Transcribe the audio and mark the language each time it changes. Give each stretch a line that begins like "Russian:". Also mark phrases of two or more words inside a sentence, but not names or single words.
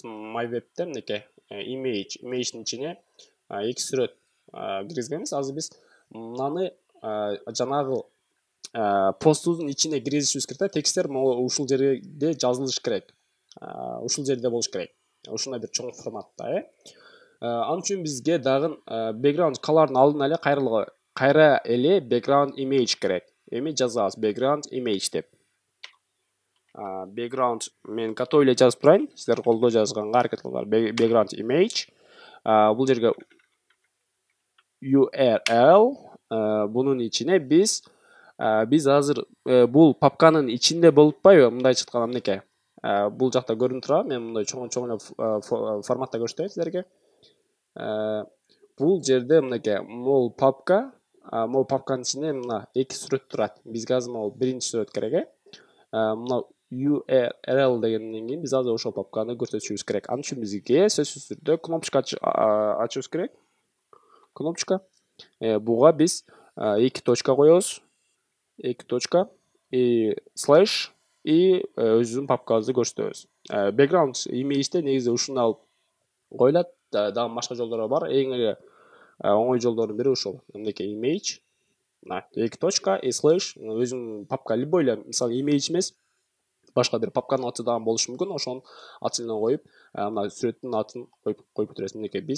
Kyrgyz: MyWeb'те мынакей image'дин ичине эки сүрөт киргизгенбиз. Азыр биз мынаны жанагы постубуздун ичине киргизишибиз керек да. Тексттер ушул жерде жазылыш керек. Ушул жерде болуш керек. Ушундай бир чоң форматта, Ал үчүн бизге дагы
English: background color'дун
Kyrgyz: алдына эле кайра эле
English: background image
Kyrgyz: керек. Эми жазабыз
English: background image
Kyrgyz: деп. Background мен катуу эле жазып турайын. Сиздер колдо жазганга аракет кылыңар.
English: Background image.
Kyrgyz: Бул жерге URL. Бунун ичине биз азыр бул папканын ичинде болуп атпайбы? Мындайча айтканда мынакей. Бул жакта көрүнүп турат. Мен мындай чоң эле форматта көрсөтөйүн силерге. Бул жерде мынакей могул папка, могул папканын ичинде мына эки сүрөт турат. Бизге азыр могул биринчи сүрөт керек, Мына URL дегенден кийин биз азыр ошол папканы көрсөтүшүбүз керек. Ал үчүн бизге сөзсүз түрдө кнопочка ачышыбыз керек. Кнопочка. Буга биз эки точка коебуз. Эки
Russian: точка и слэш
Kyrgyz: и өзүбүздүн папкабызды көрсөтөбүз.
English: Background image'те
Kyrgyz: негизи ушуну алып коюлат. Дагы башка жолдору бар. Эң эле оңой жолдордун бири ушул. Мынакей image, эки
Russian: точка и слэш
Kyrgyz: өзүнүн папка любой эле, мисалы image эмес, башка бир папканын аты дагы болушу мүмкүн. Ошонун атын коюп, мына сүрөттүн атын коюп өтүрөсүз.